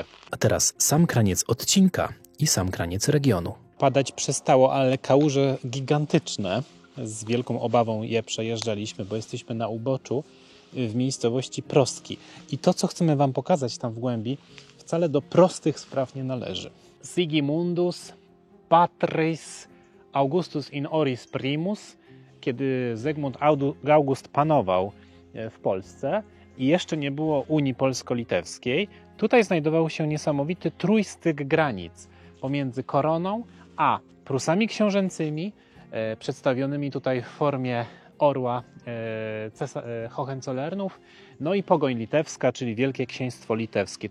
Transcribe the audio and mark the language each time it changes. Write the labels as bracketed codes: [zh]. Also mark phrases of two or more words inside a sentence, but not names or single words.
[pl] A teraz sam kraniec odcinka i sam kraniec regionu. Padać przestało, ale kałuże gigantyczne. Z wielką obawą je przejeżdżaliśmy, bo jesteśmy na uboczu w miejscowości Prostki. I to, co chcemy Wam pokazać tam w głębi, wcale do prostych spraw nie należy. [la] Sigimundus Patris Augustus in oris primus, [pl] kiedy Zygmunt August panował w Polsce i jeszcze nie było Unii Polsko-Litewskiej, tutaj znajdował się niesamowity trójstyk granic pomiędzy koroną a Prusami książęcymi, przedstawionymi tutaj w formie orła Hohenzollernów, no i Pogoń Litewska, czyli Wielkie Księstwo Litewskie.